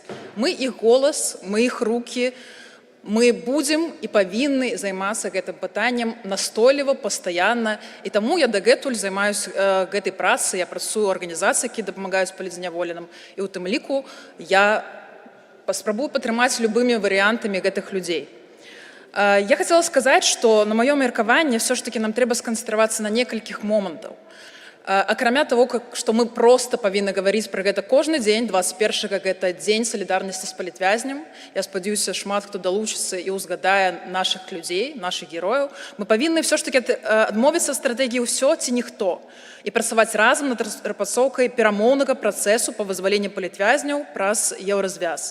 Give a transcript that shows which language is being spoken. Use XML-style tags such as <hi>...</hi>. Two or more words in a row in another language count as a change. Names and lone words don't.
<be>Мы іх голас, мы іх рукі, мы будзем і павінны займацца гэтым пытаннем настойліва, пастаянна. І таму я дагэтуль займаюся гэтай працай, я працую ў арганізацыях, які дапамагаюць палізняволеным. І ў тым ліку я паспрабую падтрымаць любымі варыянтамі гэтых людзей.</be> <ru>Я хотела сказать, что на моем</ru> <be>меркаванні все ж таки нам трэба сканцэнтравацца на некалькіх момантаў. Акрамя того, што мы проста павінны гаварыць пра гэта кожны дзень, 21-га гэта дзень салідарнасці з палітвязням. Я спадзяюся, шмат хто далучыцца і ўзгадае нашых людзей, нашых герояў. Мы павінны все ж таки адмовіцца ад стратэгіі ўсё ці ніхто і працаваць разам над распрацоўкай перамоўнага працэсу па вызваленні палітвязняў праз еўразвяз.</be>